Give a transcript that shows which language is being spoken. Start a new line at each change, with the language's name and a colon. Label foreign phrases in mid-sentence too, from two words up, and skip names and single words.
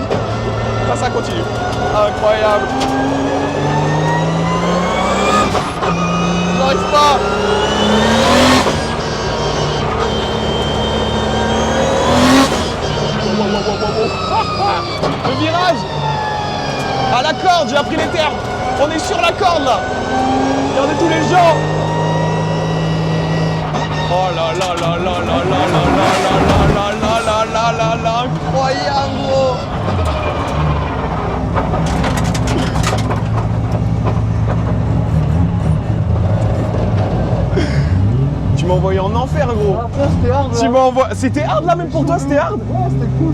French: Ah, ça continue. Incroyable. J'arrive pas. Le virage. À la corde, j'ai appris les termes. On est sur la corde là. Regardez tous les gens. Oh là là là là là là là là là là là là là là, incroyable, gros. Tu m'as envoyé en enfer, gros. C'était hard, Tu m'as envoyé... C'était hard là, même pour toi, c'était hard? Ouais, c'était cool.